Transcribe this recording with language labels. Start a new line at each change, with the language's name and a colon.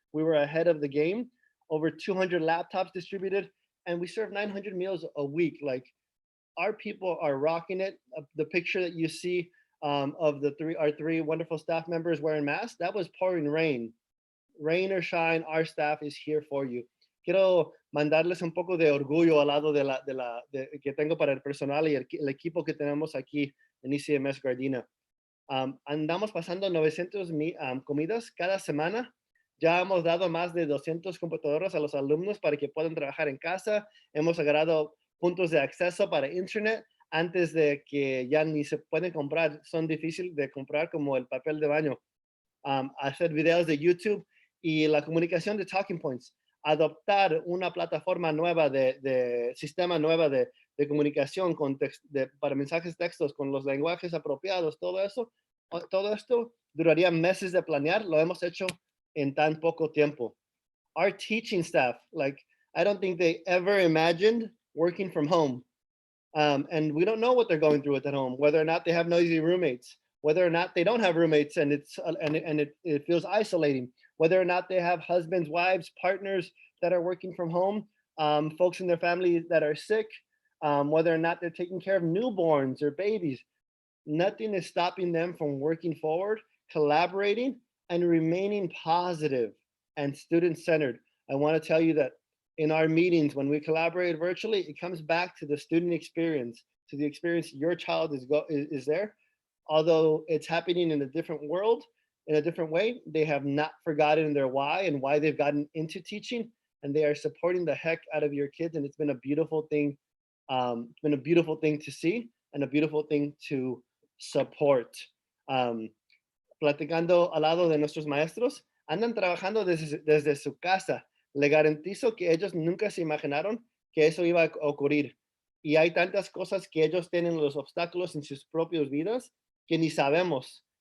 English: We were ahead of the game. Over 200 laptops distributed, and we serve 900 meals a week. Like, our people are rocking it. The picture that you see of our three wonderful staff members wearing masks, that was pouring rain. Rain or shine, our staff is here for you.
Spanish: Quiero mandarles un poco de orgullo al lado que tengo para el personal y el equipo que tenemos aquí en ECMS Gardena. Andamos pasando 900 comidas cada semana. Ya hemos dado más de 200 computadoras a los alumnos para que puedan trabajar en casa. Hemos agarrado puntos de acceso para internet antes de que ya ni se pueden comprar. Son difíciles de comprar, como el papel de baño. Hacer videos de YouTube y la comunicación de talking points. Adoptar una plataforma nueva sistema nueva de comunicación para mensajes textos con los lenguajes apropiados, todo esto duraría meses de planear. Lo hemos hecho en tan poco tiempo.
English: Our teaching staff, like, I don't think they ever imagined working from home. And we don't know what they're going through at home, whether or not they have noisy roommates, whether or not they don't have roommates and it feels isolating, whether or not they have husbands, wives, partners that are working from home, folks in their family that are sick, whether or not they're taking care of newborns or babies. Nothing is stopping them from working forward, collaborating, and remaining positive and student-centered. I want to tell you that in our meetings, when we collaborate virtually, it comes back to the student experience, to the experience your child is there. Although it's happening in a different world, in a different way, they have not forgotten their why and why they've gotten into teaching, and they are supporting the heck out of your kids. And it's been a beautiful thing. It's been a beautiful thing to see and a beautiful thing to support.
Spanish: Platicando al lado de nuestros maestros, andan trabajando desde su casa. Le garantizo que ellos nunca se imaginaron que eso iba a ocurrir. Y hay tantas cosas que ellos tienen, los obstáculos en sus propias vidas, que ni sabemos.